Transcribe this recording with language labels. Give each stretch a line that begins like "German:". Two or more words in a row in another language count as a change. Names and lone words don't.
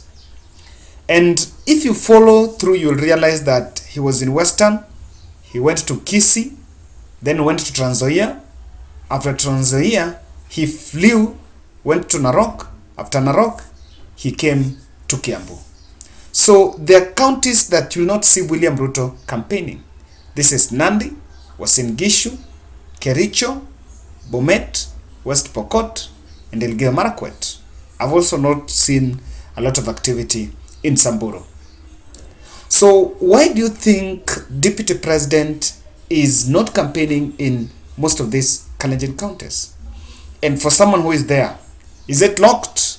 English: And if you follow through, you'll realize that he was in Western, he went to Kisii, then went to Trans Nzoia. After Trans Nzoia, he flew, went to Narok. After Narok, he came to Kiambu. So there are counties that you will not see William Ruto campaigning. This is Nandi, Uasin Gishu, Kericho, Bomet, West Pokot, and Elgeyo Marakwet. I've also not seen a lot of activity in Samburu. So why do you think Deputy President is not campaigning in most of these Kalenjin counties? And for someone who is there, is it locked?